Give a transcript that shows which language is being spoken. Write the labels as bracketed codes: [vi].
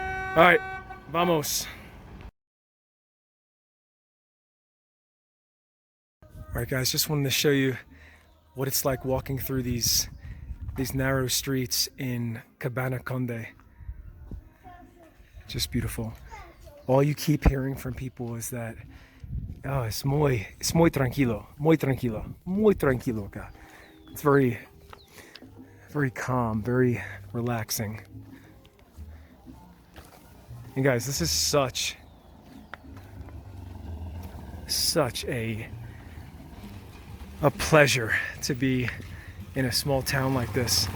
[en] All right, [es] vamos. [en] All right, guys, just wanted to show you what it's like walking through these narrow streets in Cabana Conde. Just beautiful. All you keep hearing from people is that, oh, [es] es muy tranquilo, muy tranquilo, muy tranquilo acá. [en] It's very calm, very relaxing. And guys, this is such a pleasure to be in a small town like this.